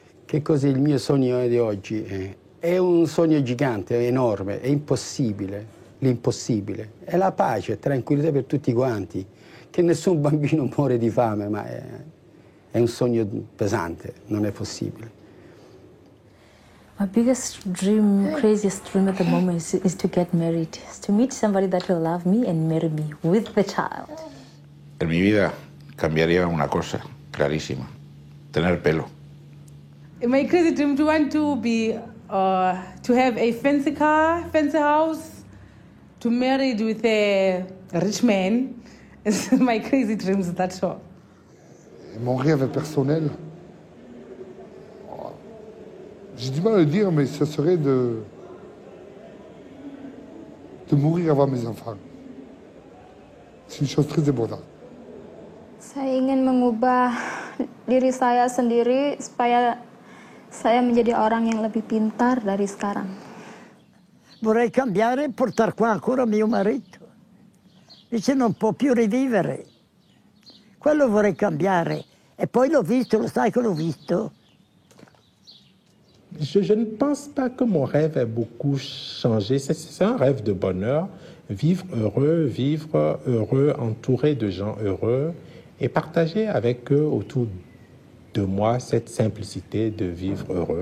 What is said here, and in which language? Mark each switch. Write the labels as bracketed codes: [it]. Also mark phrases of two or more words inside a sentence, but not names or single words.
[it] Che cos'è il mio sogno di oggi? È un sogno gigante, è enorme, è impossibile, l'impossibile. È la pace, tranquillità per tutti quanti. Che nessun bambino muore di fame, ma è un sogno pesante, non è possibile. [en] My biggest dream, craziest dream at the moment is to get married, is to meet somebody that will love me and marry me with the child. [es] En mi vida cambiaría una cosa clarísima, tener pelo. [en] My crazy dream to want to be, to have a fancy car, fancy house, to marry with a rich man. It's my crazy dreams, that's all. [fr] Mon rêve personnel, j'ai du mal à le dire, mais ce serait de mourir avant mes enfants. C'est une chose très importante. [id] Saya ingin mengubah diri saya sendiri supaya saya menjadi orang yang lebih pintar dari sekarang. [it] Vorrei cambiare e portare qua ancora mio marito. Dice non può più rivivere. Quello vorrei cambiare. E poi l'ho visto, lo sai che l'ho visto. [fr] Je ne pense pas que mon rêve ait beaucoup changé. C'est un rêve de bonheur. Vivre heureux, entouré de gens heureux et partager avec eux autour de moi cette simplicité de vivre heureux.